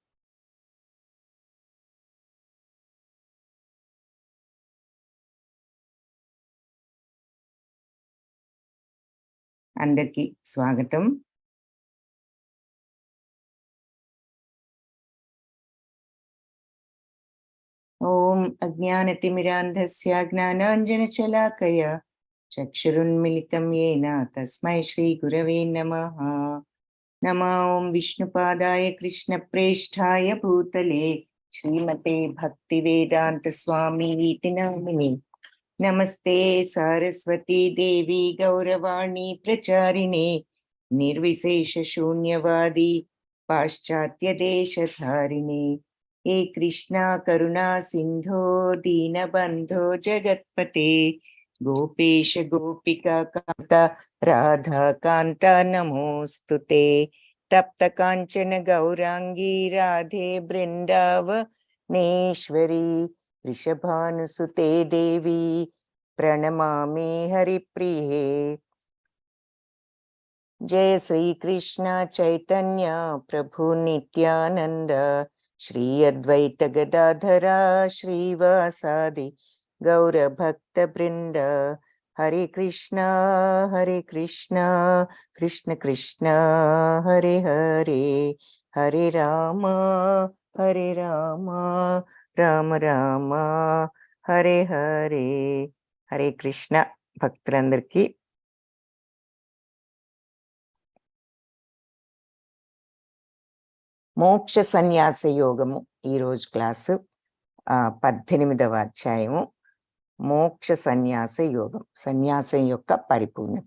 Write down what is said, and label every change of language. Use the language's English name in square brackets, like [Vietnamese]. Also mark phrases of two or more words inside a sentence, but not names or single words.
[Telugu] అందరికీ స్వాగతం. [Sanskrit] ఓం అజ్ఞానతిమిరాంధస్య జ్ఞానాంజనశలాకయ చక్షురున్మిలితం येन తస్మై శ్రీ గురవే నమః. నమో ఓం విష్ణుపాదాయ కృష్ణప్రేష్ఠాయ భూతలే శ్రీమతే భక్తివేదాంత స్వామితి నామినే. నమస్తే సారస్వతీ దేవి గౌరవాణి ప్రచారిణే నిర్విశేష శూన్యవాది పాశ్చాత్య దేశధారిణే. हे कृष्णा करुणा सिंधो दीनबंधो जगत्पते गोपेश गोपिका कांता राधा कांता नमोस्तुते. तप्त कांचन गौरांगी राधे बृंदावनेश्वरी वृषभानुसुते देवी प्रणमामि हरिप्रिये. जय श्री कृष्ण चैतन्य प्रभु नित्यानंद श्री अद्वैत गदाधरा श्रीवासादि गौर भक्त वृंद. हरे कृष्णा कृष्ण कृष्ण हरे हरे, हरे राम राम राम हरे हरे. हरे कृष्ण. [Telugu] భక్తులందరికీ మోక్ష సన్యాస యోగము ఈరోజు క్లాసు 18వ అధ్యాయము. మోక్ష సన్యాస యోగం, సన్యాసం యొక్క పరిపూర్ణత.